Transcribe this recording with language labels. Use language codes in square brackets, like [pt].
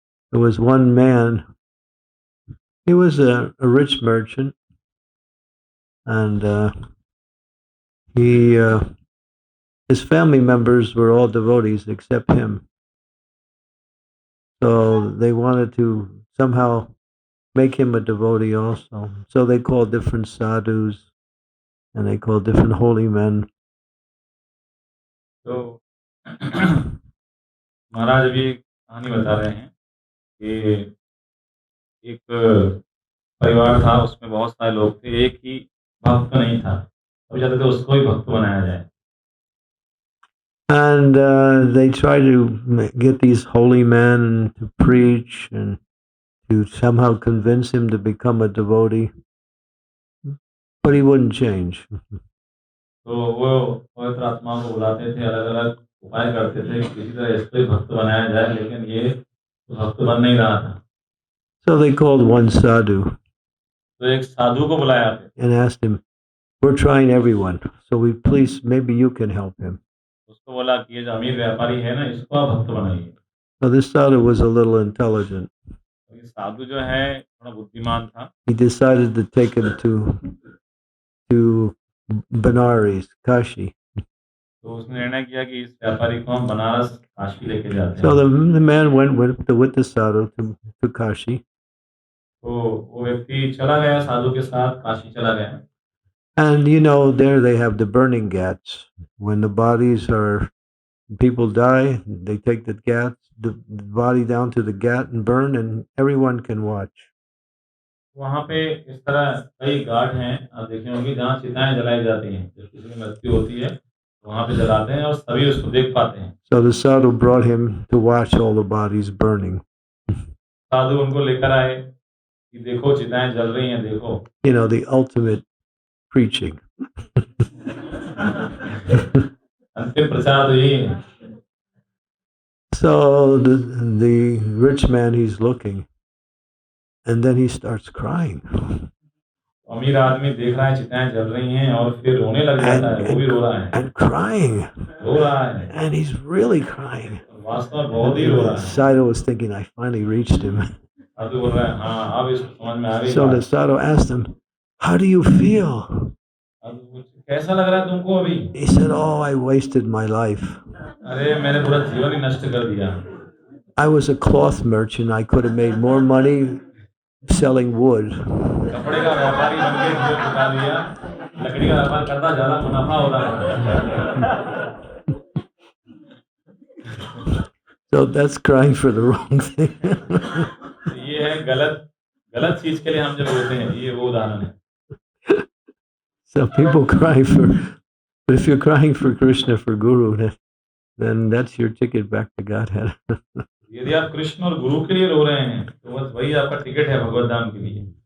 [en] There was one man. He was a rich merchant, and he his family members were all devotees except him. So they wanted to somehow make him a devotee also. So they called different sadhus, and they call different holy men. [hi] तो महाराज अभी एक कहानी बता रहे हैं कि एक परिवार था, उसमें बहुत सारे लोग थे, एक ही भक्त नहीं था, अभी चाहते थे उसको ही भक्त बनाया जाए। [en] And they try to get these holy men to preach and to somehow convince him to become a devotee, but he wouldn't change. [hi] तो वो पवित्र आत्माओं को बुलाते थे, अलग अलग उपाय करते थे, किसी तरह इसको ही भक्त बनाया जाए, लेकिन ये भक्त बन नहीं रहा था। [en] So they called one sadhu [hi] तो एक साधु को बुलाया [en] and asked him, "We're trying everyone, so please, maybe you can help him." [hi] उसको बोला कि ये जो अमीर व्यापारी है ना, इसको आप भक्त बनाइए। [en] So this sadhu was a little intelligent. [hi] ये साधु जो है थोड़ा बुद्धिमान था। [en] He decided to take him to Benares, Kashi. [hi] तो उसने निर्णय किया कि इस व्यापारी को हम बनारस काशी लेके जाते हैं। [en] So the man went with the sadhu to Kashi. [hi] तो वो व्यक्ति चला गया, साधु के साथ काशी चला गया। [en] And there they have the burning ghats. When the bodies are, people die, they take the body down to the ghat and burn, and everyone can watch. [hi] वहाँ पे इस तरह कई घाट हैं, आप देखे होंगे, जहाँ चिताएं जलाई जाती हैं। जब किसी की मृत्यु होती है वहाँ पे जलाते हैं और सभी उसको देख पाते हैं। [en] So the sadhu brought him to watch all the bodies burning. [hi] साधु उनको लेकर आए कि देखो चिताएं जल रही हैं, देखो। [en] The ultimate preaching. [hi] अंतिम प्रचार तो यही है। [en] So the rich man, he's looking, and then he starts crying. [hi] अमीर आदमी देख रहा है चिताएं जल रही हैं और फिर रोने लग जाता है, वो भी रो रहा है। [en] And crying. [hi] रो रहा है। [en] And he's really crying. [hi] वास्तव में बहुत ही रो रहा है। [en] Sadhu was thinking, I finally reached him. [hi] साधु बोल रहा है, हाँ, अब इसको समझ में आ गई। [en] So the sadhu asked him, "How do you feel?" [hi] कैसा लग रहा है तुमको अभी? [en] He said, "Oh, I wasted my life. [hi] अरे मैंने पूरा जीवन ही नष्ट कर दिया। [en] I was a cloth merchant. I could have made more money selling wood." [hi] कपड़े का व्यापारी बन के जीवन बिता दिया, लकड़ी का व्यापार करता ज्यादा मुनाफा हो रहा है। [en] So that's crying for the wrong thing. [hi] ये है गलत चीज के लिए हम जब रोते हैं, ये वो उदाहरण है। [en] So people cry but if you're crying for Krishna, for Guru, then that's your ticket back to Godhead. [hi] यदि आप कृष्ण और गुरु के लिए रो रहे हैं, तो बस वही आपका टिकट है भगवत धाम के लिए।